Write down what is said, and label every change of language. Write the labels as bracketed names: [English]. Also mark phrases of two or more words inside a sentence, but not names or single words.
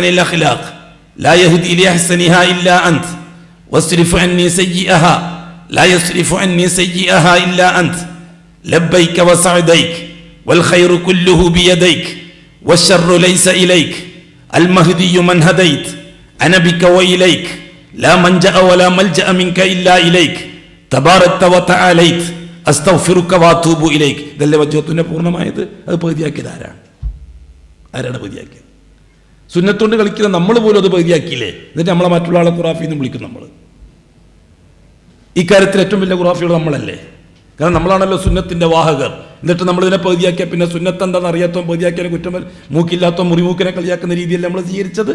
[Arabic] الأخلاق لا يهدي لأحسنها إلا أنت واصرف عني سيئها لا يصرف عني سيئها إلا أنت لبيك وسعديك والخير كله بيديك والشر ليس إليك المهدي من هديت أنا بك وإليك لا منجأ ولا ملجأ منك إلا إليك تباركت وتعاليت أستغفرك وأتوب إليك. [Malayalam] ഇതല്ലേ വജ്ഹത്തുനെ പൂർണ്ണമായത്? അത് പകുതിയാക്കിയത് ആരാണ് പകുതിയാക്കിയത്? സുന്നത്തുകൊണ്ട് കളിക്കുന്ന നമ്മൾ പോലും അത് പകുതിയാക്കിയില്ലേ? എന്നിട്ട് നമ്മളെ മറ്റുള്ള ആളെ ഖുറാഫി എന്ന് വിളിക്കും. നമ്മൾ ഇക്കാര്യത്തിൽ ഏറ്റവും വലിയ ഖുറാഫികൾ നമ്മളല്ലേ? കാരണം നമ്മളാണല്ലോ സുന്നത്തിൻ്റെ വാഹകർ. എന്നിട്ട് നമ്മളിതിനെ പകുതിയാക്കിയാൽ പിന്നെ സുന്നത്ത് എന്താണെന്ന് അറിയാത്തവൻ പകുതിയാക്കിയാലും കുറ്റം, മൂക്കില്ലാത്തവൻ മുറിമൂക്കിനെ കളിയാക്കുന്ന രീതിയല്ലേ നമ്മൾ സ്വീകരിച്ചത്?